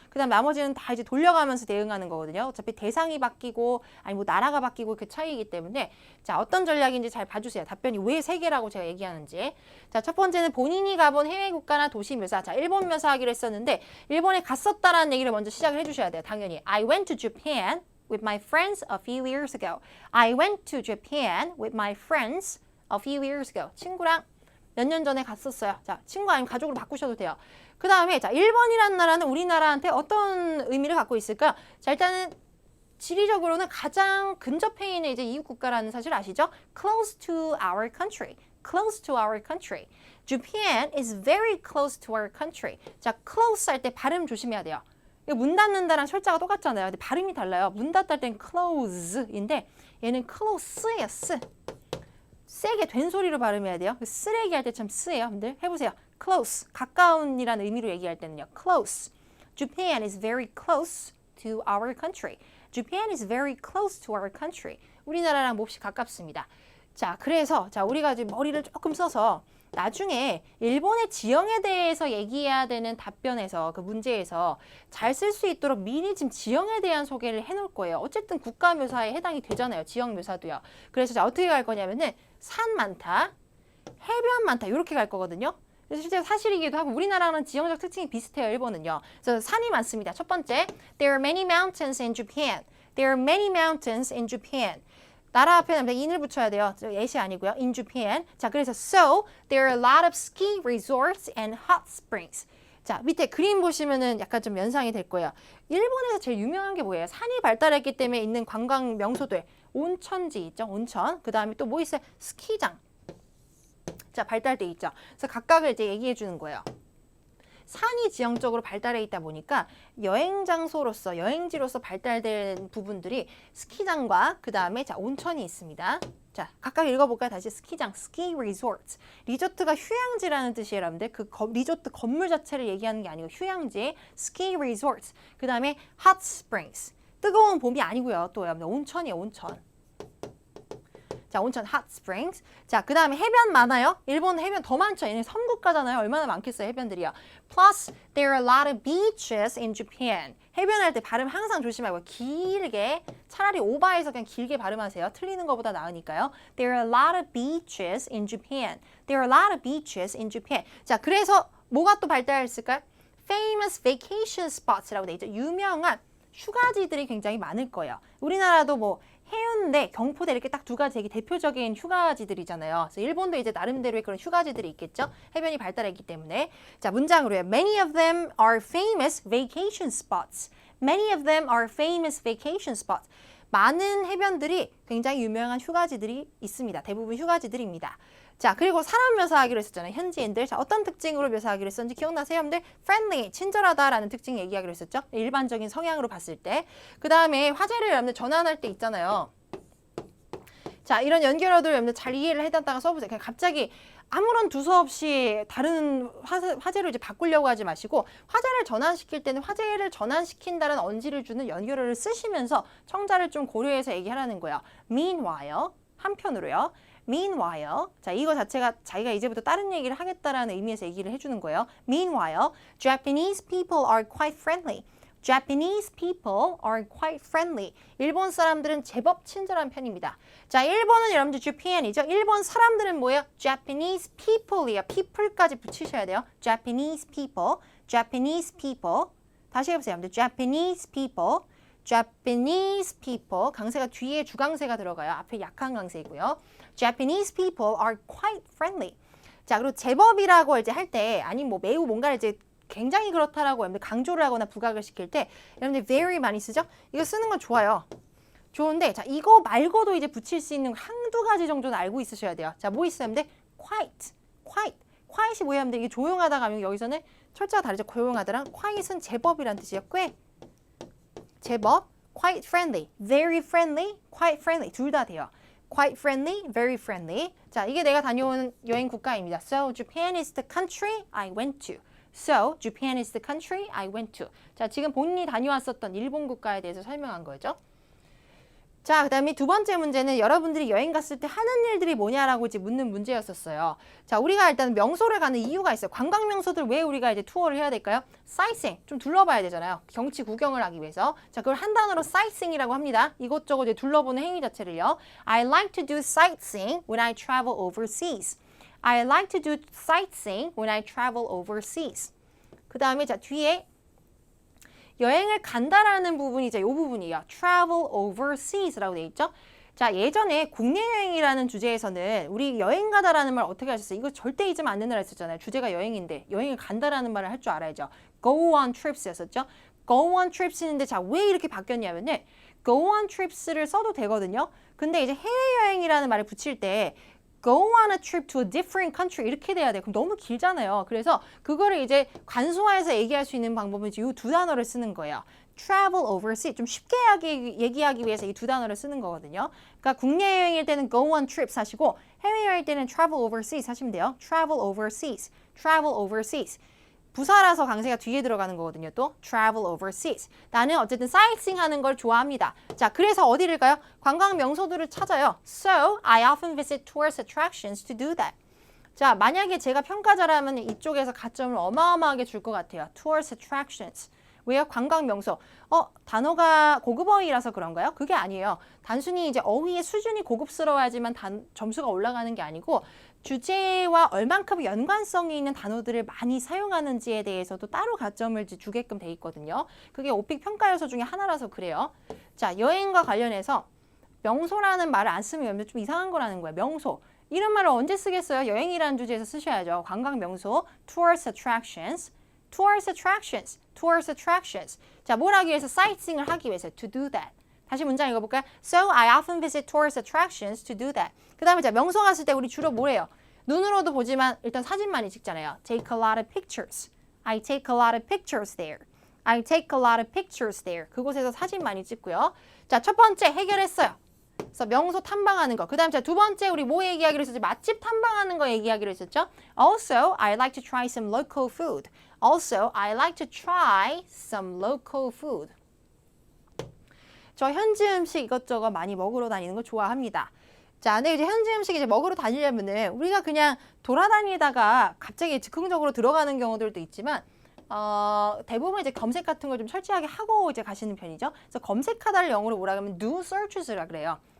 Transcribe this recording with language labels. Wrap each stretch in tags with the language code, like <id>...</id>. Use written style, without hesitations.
<ko>그 다음 나머지는 다 이제 돌려가면서 대응하는 거거든요. 어차피 대상이 바뀌고, 아니 뭐 나라가 바뀌고 그 차이이기 때문에 자, 어떤 전략인지 잘 봐주세요. 답변이 왜 3개라고 제가 얘기하는지. 자, 첫 번째는 본인이 가본 해외 국가나 도시 묘사. 자, 일본 묘사하기로 했었는데 일본에 갔었다라는 얘기를 먼저 시작을 해주셔야 돼요, 당연히.</ko> <en>I went to Japan with my friends a few years ago. I went to Japan with my friends a few years ago.</en> <ko>친구랑 몇 년 전에 갔었어요. 자, 친구 아니면 가족으로 바꾸셔도 돼요. 그 다음에 자, 일본이라는 나라는 우리나라한테 어떤 의미를 갖고 있을까요? 자, 일단은 지리적으로는 가장 근접해 있는 이제 이웃 국가라는 사실 아시죠?</ko> <en>Close to our country. Close to our country. Japan is very close to our country.</en> <ko>자, close 할 때 발음 조심해야 돼요. 문 닫는다랑 철자가 똑같잖아요. 근데 발음이 달라요. 문 닫다 할 땐 close인데 얘는 close예요. 쓰. 세게 된 소리로 발음해야 돼요. 쓰레기 할 때 참 쓰예요. 여러분들 해보세요. close, 가까운이라는 의미로 얘기할 때는요.</ko> <en>close. Japan is very close to our country. Japan is very close to our country.</en> <ko>우리나라랑 몹시 가깝습니다. 자, 그래서 자, 우리가 지금 머리를 조금 써서 나중에 일본의 지형에 대해서 얘기해야 되는 답변에서 그 문제에서 잘 쓸 수 있도록 미리 지금 지형에 대한 소개를 해놓을 거예요. 어쨌든 국가 묘사에 해당이 되잖아요. 지형 묘사도요. 그래서 자, 어떻게 갈 거냐면은 산 많다, 해변 많다 이렇게 갈 거거든요. 그래서 실제 사실이기도 하고 우리나라는 지형적 특징이 비슷해요. 일본은요. 그래서 산이 많습니다. 첫 번째,</ko> <en>there are many mountains in Japan. There are many mountains in Japan.</en> <ko>나라 앞에는 in을 붙여야 돼요. 예시 아니고요.</ko> <en>In Japan.</en> <ko>자, 그래서</ko> <en>so there are a lot of ski resorts and hot springs.</en> <ko>자, 밑에 그림 보시면은 약간 좀 연상이 될 거예요. 일본에서 제일 유명한 게 뭐예요? 산이 발달했기 때문에 있는 관광 명소들. 온천지 있죠? 온천. 그 다음에 또 뭐 있어요? 스키장. 자, 발달돼 있죠. 그래서 각각을 이제 얘기해 주는 거예요. 산이 지형적으로 발달해 있다 보니까 여행 장소로서 여행지로서 발달된 부분들이 스키장과 그 다음에 자 온천이 있습니다. 자 각각 읽어볼까요? 다시 스키장, ski resort. 리조트가 휴양지라는 뜻이에요, 여러분들. 그 리조트 건물 자체를 얘기하는 게 아니고 휴양지, ski resort. 그 다음에 hot springs. 뜨거운 봄이 아니고요. 또 여러분들 온천이에요, 온천. 자, 온천 hot springs. 자, 그 다음에 해변 많아요. 일본 해변 더 많죠. 얘네 섬국가잖아요. 얼마나 많겠어요, 해변들이요.</ko> <en>Plus, there are a lot of beaches in Japan.</en> <ko>해변할 때 발음 항상 조심하고 길게, 차라리 오버해서 그냥 길게 발음하세요. 틀리는 것보다 나으니까요.</ko> <en>There are a lot of beaches in Japan. There are a lot of beaches in Japan.</en> <ko>자, 그래서 뭐가 또 발달했을까요?</ko> <en>Famous vacation spots</en> <ko>라고 돼 있죠. 유명한 휴가지들이 굉장히 많을 거예요. 우리나라도 뭐 해운대, 경포대 이렇게 딱 두 가지 되게 대표적인 휴가지들이잖아요. 그래서 일본도 이제 나름대로의 그런 휴가지들이 있겠죠. 해변이 발달했기 때문에. 자, 문장으로요.</ko> <en>Many of them are famous vacation spots. Many of them are famous vacation spots.</en> <ko>많은 해변들이 굉장히 유명한 휴가지들이 있습니다. 대부분 휴가지들입니다. 자, 그리고 사람 묘사하기로 했었잖아요. 현지인들. 자, 어떤 특징으로 묘사하기로 했었는지 기억나세요, 여러분들? friendly, 친절하다라는 특징 얘기하기로 했었죠. 일반적인 성향으로 봤을 때. 그 다음에 화제를 여러분들 전환할 때 있잖아요. 자, 이런 연결어들 여러분들 잘 이해를 해놨다가 써보세요. 그냥 갑자기 아무런 두서 없이 다른 화제로 이제 바꾸려고 하지 마시고 화제를 전환시킬 때는 화제를 전환시킨다는 언지를 주는 연결어를 쓰시면서 청자를 좀 고려해서 얘기하라는 거예요. Meanwhile, 한편으로요. Meanwhile, 자 이거 자체가 자기가 이제부터 다른 얘기를 하겠다라는 의미에서 얘기를 해주는 거예요.</ko> <en>Meanwhile, Japanese people are quite friendly. Japanese people are quite friendly.</en> <ko>일본 사람들은 제법 친절한 편입니다. 자, 일본은 여러분들 Japan이죠. 일본 사람들은 뭐예요?</ko> <en>Japanese people이에요.</en> <ko>people까지 붙이셔야 돼요.</ko> <en>Japanese people, Japanese people.</en> <ko>다시 해보세요, 여러분들.</ko> <en>Japanese people, Japanese people.</en> <ko>강세가 뒤에 주강세가 들어가요. 앞에 약한 강세이고요.</ko> <en>Japanese people are quite friendly.</en> <ko>자, 그리고 제법이라고 이제 할 때 아니 뭐 매우 뭔가를 이제 굉장히 그렇다라고 여러분들 강조를 하거나 부각을 시킬 때 여러분들 very 많이 쓰죠? 이거 쓰는 건 좋아요. 좋은데 자 이거 말고도 이제 붙일 수 있는 한두 가지 정도는 알고 있으셔야 돼요. 자, 뭐 있어요, 여러분들? Quite, quiet이 뭐예요, 여러분들? 이게 조용하다 가면 여기서는 철자가 다르죠. 조용하다랑 quiet은 제법이란 뜻이에요. 꽤 제법,</ko> <en>quite friendly, very friendly, quite friendly</en> <ko>둘 다 돼요.</ko> <en>Quite friendly, very friendly.</en> <ko>자, 이게 내가 다녀온 여행 국가입니다.</ko> <en>So, Japan is the country I went to. So, Japan is the country I went to.</en> <ko>자, 지금 본인이 다녀왔었던 일본 국가에 대해서 설명한 거죠. 자, 그 다음에 두 번째 문제는 여러분들이 여행 갔을 때 하는 일들이 뭐냐라고 이제 묻는 문제였었어요. 자, 우리가 일단 명소를 가는 이유가 있어요. 관광 명소들 왜 우리가 이제 투어를 해야 될까요? sightseeing, 좀 둘러봐야 되잖아요. 경치 구경을 하기 위해서. 자, 그걸 한 단어로 sightseeing이라고 합니다. 이것저것 이제 둘러보는 행위 자체를요.</ko> <en>I like to do sightseeing when I travel overseas. I like to do sightseeing when I travel overseas.</en> <ko>그 다음에 자, 뒤에 여행을 간다라는 부분이 이제 이 부분이에요. travel overseas라고 돼 있죠. 자, 예전에 국내 여행이라는 주제에서는 우리 여행 가다라는 말 어떻게 하셨어요? 이거 절대 잊으면 안 된다고 했었잖아요. 주제가 여행인데 여행을 간다라는 말을 할 줄 알아야죠.</ko> <en>go on trips였었죠.</en> <ko>go on trips인데 자, 왜 이렇게 바뀌었냐면은 go on trips를 써도 되거든요. 근데 이제 해외여행이라는 말을 붙일 때</ko> <en>go on a trip to a different country</en> <ko>이렇게 돼야 돼요. 그럼 너무 길잖아요. 그래서 그거를 이제 간소화해서 얘기할 수 있는 방법은 이 두 단어를 쓰는 거예요. travel overseas 좀 쉽게 얘기하기 위해서 이 두 단어를 쓰는 거거든요. 그러니까 국내 여행일 때는 go on trips 하시고 해외여행일 때는 travel overseas 하시면 돼요.</ko> <en>travel overseas, travel overseas.</en> <ko>부사라서 강세가 뒤에 들어가는 거거든요.</ko> <en>또 travel overseas.</en> <ko>나는 어쨌든 sightseeing 하는 걸 좋아합니다. 자, 그래서 어디를 가요? 관광 명소들을 찾아요.</ko> <en>So, I often visit tourist attractions to do that.</en> <ko>자, 만약에 제가 평가자라면 이쪽에서 가점을 어마어마하게 줄 것 같아요. tourist attractions. 왜요? 관광 명소. 단어가 고급어휘라서 그런가요? 그게 아니에요. 단순히 이제 어휘의 수준이 고급스러워야지만 점수가 올라가는 게 아니고 주제와 얼만큼 연관성이 있는 단어들을 많이 사용하는지에 대해서도 따로 가점을 주게끔 돼 있거든요. 그게 오픽 평가 요소 중에 하나라서 그래요. 자, 여행과 관련해서 명소라는 말을 안 쓰면 좀 이상한 거라는 거예요. 명소. 이런 말을 언제 쓰겠어요? 여행이라는 주제에서 쓰셔야죠.</ko> <en>관광 명소, tourist attractions, tourist attractions, tourist attractions.</en> <ko>자, 뭘 하기 위해서? sightseeing을 하기 위해서.</ko> <en>to do that.</en> <ko>다시 문장 읽어볼까요?</ko> <en>So I often visit tourist attractions to do that.</en> <ko>그 다음에 자, 명소 갔을 때 우리 주로 뭘 해요? 눈으로도 보지만 일단 사진 많이 찍잖아요.</ko> <en>Take a lot of pictures. I take a lot of pictures there. I take a lot of pictures there.</en> <ko>그곳에서 사진 많이 찍고요. 자, 첫 번째 해결했어요. 그래서 명소 탐방하는 거. 그 다음 두 번째 우리 뭐 얘기하기로 했었죠? 맛집 탐방하는 거 얘기하기로 했었죠?</ko> <en>Also, I like to try some local food. Also, I like to try some local food.</en> <ko>저 현지 음식 이것저것 많이 먹으러 다니는 거 좋아합니다. 자, 근데 이제 현지 음식 이제 먹으러 다니려면은 우리가 그냥 돌아다니다가 갑자기 즉흥적으로 들어가는 경우들도 있지만 대부분 이제 검색 같은 걸 좀 철저하게 하고 이제 가시는 편이죠. 그래서 검색하다를 영어로 뭐라 하면 do searches라 그래요.</ko>